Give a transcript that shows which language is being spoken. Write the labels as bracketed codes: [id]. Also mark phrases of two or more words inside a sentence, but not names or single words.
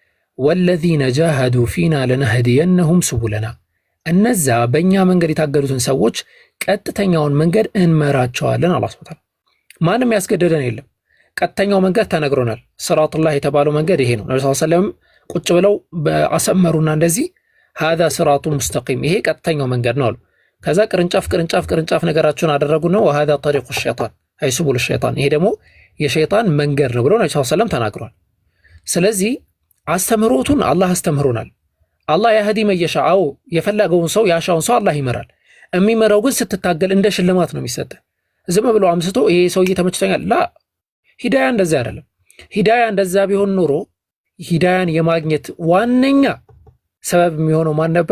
[ar] والذين جاهدوا فينا لنهدينهم سبلنا፣ [am] እነዛ በእኛ መንገድ የታገዱትን ሰዎች ቀጥተኛውን መንገድ እንመራቸዋለን። አላህ [ar] سبحانه وتعالى [am] ማንም ያስገደደን የለም። ቀጥተኛው መንገድ ተነግሮናል። ሲራጡላህ የተባለው መንገድ ይሄ ነው። ነብዩ [ar] صلى الله عليه وسلم [am] ቁጭ ብለው በአሰመሩና እንደዚህ [ar] هذا صراط مستقيم [am] ይሄ ቀጥተኛው መንገድ ነው አሉ። ከዛ ቅርንጫፍ ነገራቸውን አደረጉ ነው [ar] وهذا طريق الشيطان أي سبل الشيطان [am] ይሄ ደግሞ የሸይጣን መንገድ ነው ብለው ነብዩ [ar] صلى الله عليه وسلم [am] ተናግሯል። ስለዚህ አስተምሮቱን አላህ አስተምሮናል። አላህ [ar] يهدي من يشاء [am] የፈለገውን ሰው ያሻውን ሰው አላህ ይመራል። የሚመራው ግን ስትታገል እንደ ሽልማት ነው የሚሰጥ። ዝም ብሎ አምስቶ ይሄ ሰውዬ ተመችቶኛል ላ ሂዳያ እንደዛ አይደለም። ሂዳያ እንደዛ ቢሆን ኖሮ ሂዳያን የማግኘት ዋነኛ ሰበብ የሚሆነው ማን ነበረ?